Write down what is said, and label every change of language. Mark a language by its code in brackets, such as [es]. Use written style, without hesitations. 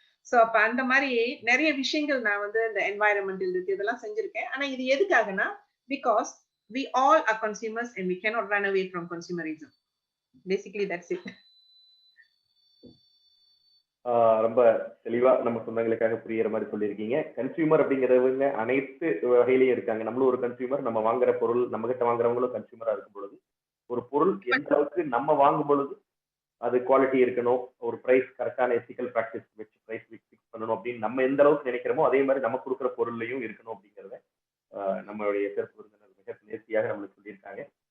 [ta] So அப்ப அந்த மாதிரி நிறைய விஷயங்கள் நான் வந்து இந்த environmental இருக்கு இதெல்லாம் செஞ்சிருக்கேன். ஆனா இது எதுக்காகனா [en] because we all are consumers and we cannot run away from consumerism. Basically that's it. [ta] ரொம்ப தெளிவா நம்ம சொந்தங்களுக்காக புரியுற மாதிரி சொல்லியிருக்கீங்க. கன்சியூமர் அப்படிங்கிறவங்க அனைத்து வகையிலையும் இருக்காங்க. நம்மளும் ஒரு கன்சியூமர், நம்ம வாங்குற பொருள் நம்ம கிட்ட வாங்குறவங்களும் கன்சியூமரா இருக்கும் பொழுது ஒரு பொருள் எந்த அளவுக்கு நம்ம வாங்கும் பொழுது அது குவாலிட்டி இருக்கணும், ஒரு பிரைஸ் கரெக்டான எத்திக்கல் பிராக்டிஸ் வச்சு பிரைஸ் ஃபிக்ஸ் பண்ணணும் அப்படின்னு நம்ம எந்த அளவுக்கு நினைக்கிறோமோ அதே மாதிரி நம்ம கொடுக்குற பொருள்லையும் இருக்கணும் அப்படிங்கிறத நம்மளுடைய சிறப்பு விருந்தினர் மிக நேர்த்தியாக நம்மளுக்கு சொல்லியிருக்காங்க.